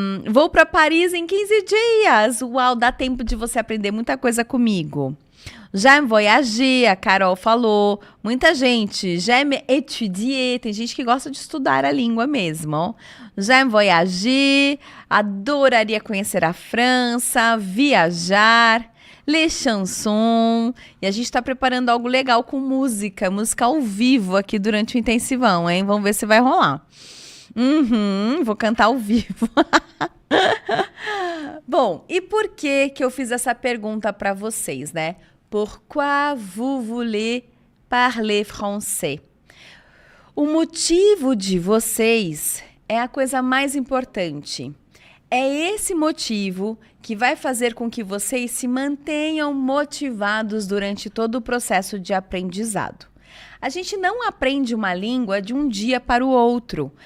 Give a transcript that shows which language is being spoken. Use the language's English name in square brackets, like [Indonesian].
[Portuguese] Vou para Paris em 15 dias. Uau, dá tempo de você aprender muita coisa comigo. [French] J'aime voyager, [Portuguese] a Carol falou. Muita gente. [French] J'aime étudier. [Portuguese] Tem gente que gosta de estudar a língua mesmo. Ó. [French] J'aime voyager. [Portuguese] Adoraria conhecer a França. Viajar. [French] Les chansons. [Portuguese] E a gente está preparando algo legal com música ao vivo aqui durante o intensivão, hein? Vamos ver se vai rolar. Vou cantar ao vivo. Bom, e por que eu fiz essa pergunta para vocês, né? [French] Pourquoi vous voulez parler français? [Portuguese] O motivo de vocês é a coisa mais importante. É esse motivo que vai fazer com que vocês se mantenham motivados durante todo o processo de aprendizado. A gente não aprende uma língua de um dia para o outro.